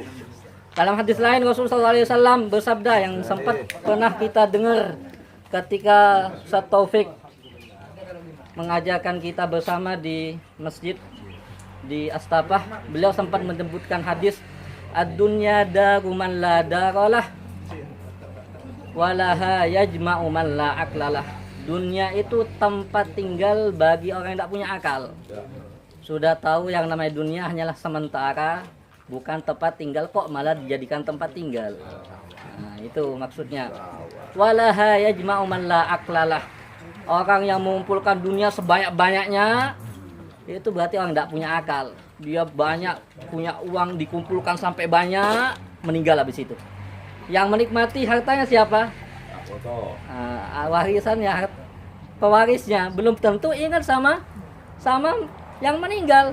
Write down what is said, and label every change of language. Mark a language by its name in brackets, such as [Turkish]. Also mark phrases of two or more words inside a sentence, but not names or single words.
[Indonesian] Dalam hadis lain Rasulullah SAW bersabda yang sempat pernah kita dengar ketika Ustaz Taufik mengajarkan kita bersama di masjid di Astafah, beliau sempat menyebutkan hadis [Arabic] الدنيا دار من لا دار له ولها يجمع من لا عقل له. [Indonesian] Dunia itu tempat tinggal bagi orang yang tidak punya akal. Sudah tahu yang namanya dunia hanyalah sementara, bukan tempat tinggal, kok malah dijadikan tempat tinggal. Nah, itu maksudnya. [Arabic] ولها يجمع من لا عقل له. [Indonesian] Orang yang mengumpulkan dunia sebanyak-banyaknya itu berarti orang tidak punya akal. Dia banyak punya uang, dikumpulkan sampai banyak, meninggal habis itu. Yang menikmati hartanya siapa? Warisannya, pewarisnya belum tentu ingat sama yang meninggal.